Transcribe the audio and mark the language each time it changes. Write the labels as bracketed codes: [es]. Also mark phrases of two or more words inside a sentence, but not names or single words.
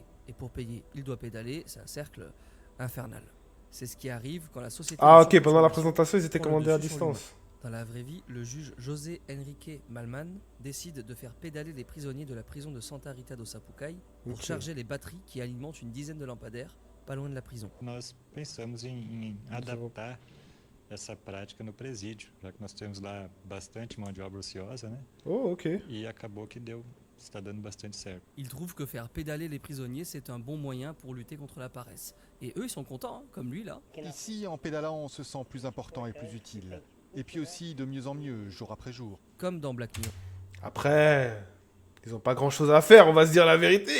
[fr] Et pour payer, il doit pédaler, c'est un cercle infernal. C'est ce qui arrive quand la société... Ah, de ok, pendant la surconsommation présentation, ils étaient prend le commandés à dessus sur l'humain. distance. Dans la vraie vie, le juge José Enrique Malman décide de faire pédaler les prisonniers de la prison de Santa Rita do Sapucaí pour Ok. charger les batteries qui alimentent une dizaine de lampadaires pas loin de la prison. [pt] Nós pensamos em adaptar essa prática no presídio, já que nós temos lá bastante mão de obra ociosa, né? Oh, ok. E acabou que está dando bastante certo. [fr] Il trouve que faire pédaler les prisonniers, c'est un bon moyen pour lutter contre la paresse. Et eux, ils sont contents, hein, comme lui là. Ici, en pédalant, on se sent plus important et plus utile. Et puis aussi de mieux en mieux, jour après jour. Comme dans Black Mirror. Après, ils ont pas grand-chose à faire, on va se dire la vérité.